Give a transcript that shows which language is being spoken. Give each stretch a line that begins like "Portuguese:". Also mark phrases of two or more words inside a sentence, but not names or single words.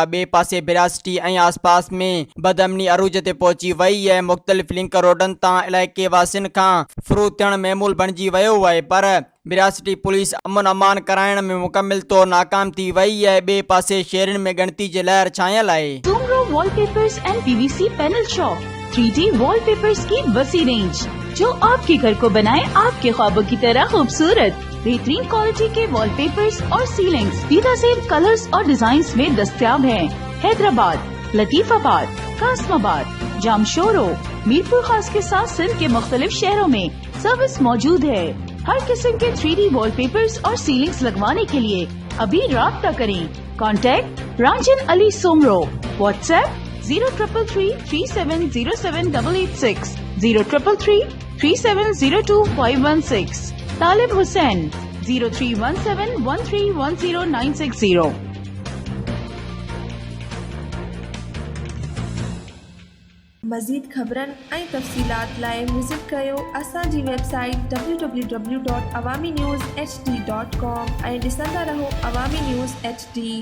Sindhi: ॿिए पासे बिरासती ऐं आसपास में बदअमनी अरूज ते पहुची वई है। मुख़्तलिफ़ लिंक रोडनि तां इलाइक़े वासियुनि खां फ्रू थियण महमूल बणिजी वियो आहे, पर बिरासती पुलिस अमन अमान कराइण में मुकमिल तौर नाकाम थी वई है। ॿिए पासे शहरनि में ॻणती जी लहर छायल आहे।
Hindi: सोमरो वॉलपेपर्स एंड पीवीसी पैनल शॉप 3D वॉलपेपर्स की वसी रेंज जो आपके घर को बनाए आपके ख्वाबों की तरह खूबसूरत। बेहतरीन क्वालिटी के वॉलपेपर्स और सीलिंग्स बेहतरीन कलर्स और डिजाइन्स में दस्तयाब हैं। हैदराबाद, लतीफाबाद, कासमाबाद, जामशोरो, मीरपुर खास के साथ सिंध के मुख्तलिफ शहरों में सर्विस मौजूद है। हर किस्म के 3D वॉलपेपर्स और सीलिंग्स लगवाने के लिए अभी राब्ता करें। कॉन्टैक्ट रांजन अली सोमरो। व्हाट्सएप 0333370786 03333702 तालिब हुसैन 0317131090।
Sindhi: मज़ीद ख़बरनि ऐं तफ़सीलात लाइ विज़िट कयो असांजी वेबसाइट www.awamiNewsHD.com ऐं ॾिसंदा रहो अवामी न्यूज़ HD।